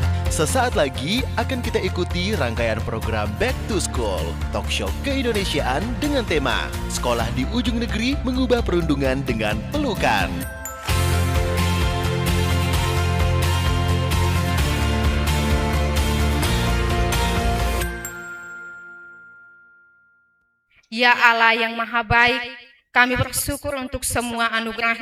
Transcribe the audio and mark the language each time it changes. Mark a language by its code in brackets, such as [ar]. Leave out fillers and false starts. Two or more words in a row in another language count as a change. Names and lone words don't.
[id] Sesaat lagi akan kita ikuti rangkaian program Back to School, [en] talk show [id] keindonesiaan dengan tema Sekolah di Ujung Negeri Mengubah Perundungan dengan Pelukan. Ya Allah yang Maha Baik, kami bersyukur untuk semua anugerah